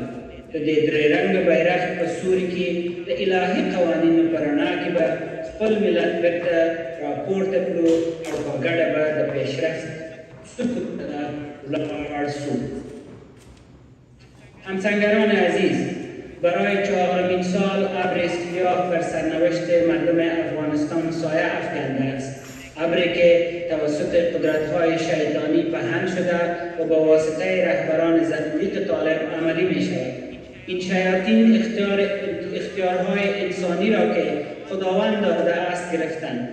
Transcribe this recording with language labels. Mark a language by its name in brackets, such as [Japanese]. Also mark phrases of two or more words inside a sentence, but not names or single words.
[Pashto] د دې درې رنګه بیرغ په سوري کې د الهي قوانینو په رڼا کې به خپل ملت بیرته راپورته کړو او په ګډه به د پیشرفت سکوت ته ولاړ شو. [Persian] همسنگران عزیز، برای چهارمین سال ابر سیاه بر سرنوشت مردم افغانستان سایه افکنده است. ابری که توسط قدرت‌های شیطانی پهن شده و با واسطه رهبران زندیق طالب عملی می شود. این شیاطین اختیارهای انسانی را که خداوند داده است گرفتند.